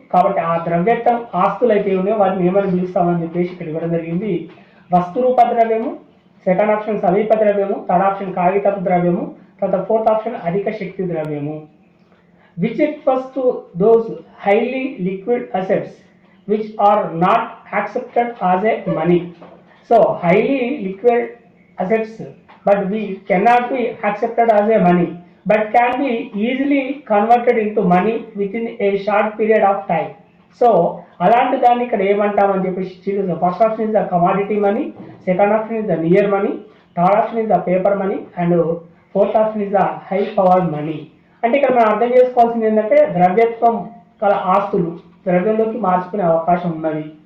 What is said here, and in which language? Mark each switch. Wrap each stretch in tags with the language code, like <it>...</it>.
<te>కాబట్టి ఆ ద్రవ్యత్వం ఆస్తులు అయితే ఉన్నాయో వాటిని ఏమని పిలుస్తామని చెప్పేసి ఇక్కడ ఇవ్వడం జరిగింది. వస్తురూప ద్రవ్యము</te> <en>second option,</en> <te>సమీప ద్రవ్యము</te> <en>third option,</en> <te>కాగితపు ద్రవ్యము, తర్వాత</te> <en>fourth option</en> <te>అధిక శక్తి ద్రవ్యము.</te> <en>Which refers to those highly liquid assets which are not accepted as a money. So highly liquid assets but we cannot be accepted as a money but can be easily converted into money within a short period of time.</en> <te>So అలాంటి దాన్ని ఇక్కడ ఏమంటామని చెప్పేసి</te> <en>First option is the commodity money, second option is the near money, third option is the paper money and fourth option is the high power money.</en> <te>అంటే ఇక్కడ మనం అర్థం చేసుకోవాల్సింది ఏంటంటే ద్రవ్యత్వం గల ఆస్తులు ద్రవ్యంలోకి మార్చుకునే అవకాశం ఉన్నది.</te>